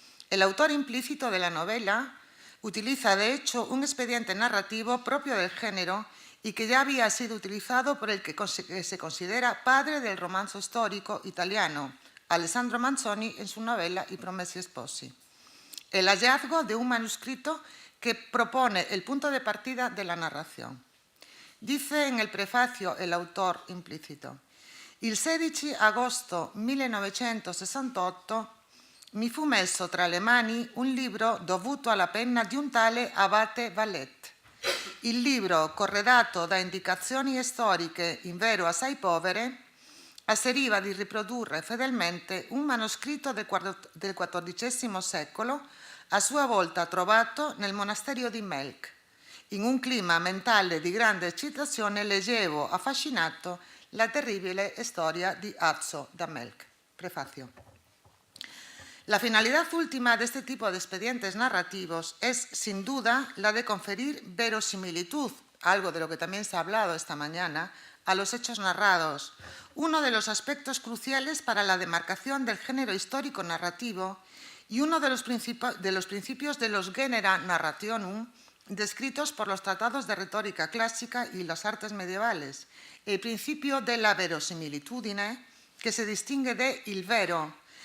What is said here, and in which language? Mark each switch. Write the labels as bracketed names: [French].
[Spanish] El autor implícito de la novela utiliza, de hecho, un expediente narrativo propio del género y que ya había sido utilizado por el que se considera padre del romanzo histórico italiano, Alessandro Manzoni, en su novela I Promessi Sposi. El hallazgo de un manuscrito que propone el punto de partida de la narración. Dice en el prefacio el autor implícito: [Italian] il 16 agosto 1968 mi fu messo tra le mani un libro dovuto alla penna di un tale Abate Vallet. Il libro, corredato da indicazioni storiche invero assai povere, asseriva di riprodurre fedelmente un manoscritto del XIV secolo, a sua volta trovato nel monasterio di Melk, In un clima mentale di grande eccitazione leggevo affascinato la terribile storia di Azzo da Melk. [Spanish] Prefacio. La finalidad última de este tipo de expedientes narrativos es, sin duda, la de conferir verosimilitud, algo de lo que también se ha hablado esta mañana, a los hechos narrados, uno de los aspectos cruciales para la demarcación del género histórico narrativo y uno de los principios de los genera narrationum descritos por los tratados de retórica clásica y las artes medievales, el principio de la verosimilitudine, que se distingue de il vero.